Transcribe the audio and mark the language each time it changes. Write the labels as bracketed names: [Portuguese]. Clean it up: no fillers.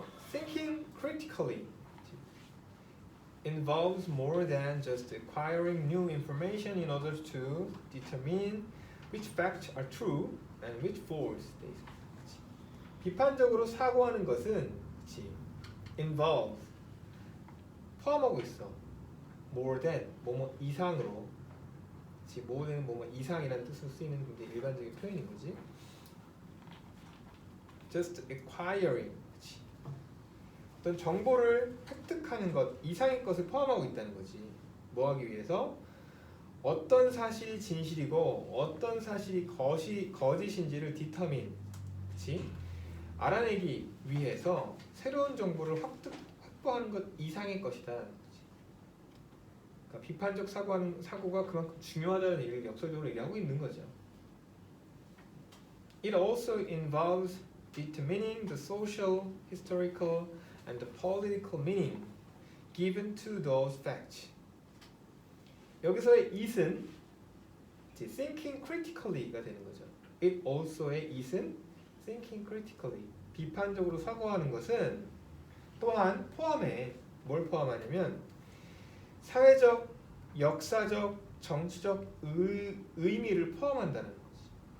[English] Thinking critically involves more than just acquiring new information in order to determine which facts are true and which false. [Korean] 비판적으로 사고하는 것은, 그치? involves, 포함하고 있어. more than, 뭐뭐 이상으로, 그치? more than 뭐뭐 이상이라는 뜻으로 쓰이는 굉장히 일반적인 표현인 거지. just acquiring, 그치? 어떤 정보를 획득하는 것 이상의 것을 포함하고 있다는 거지. 뭐 하기 위해서? 어떤 사실이 진실이고 어떤 사실이 거짓인지를 determine, 그치? 알아내기 위해서 새로운 정보를 확보하는 것 이상의 것이다. 그러니까 비판적 사고가 그만큼 중요하다는 얘기를 역설적으로 얘기하고 있는 거죠. [English] It also involves determining the social, historical, and the political meaning given to those facts. [Korean] 여기서의 it은 [English] thinking critically [Korean] 가 되는 거죠. [English] It also [Korean] 의 it은 [English] thinking critically, [Korean] 비판적으로 사고하는 것은 또한 포함해. 뭘 포함하냐면 사회적, 역사적, 정치적 의미를 포함한다는 거지.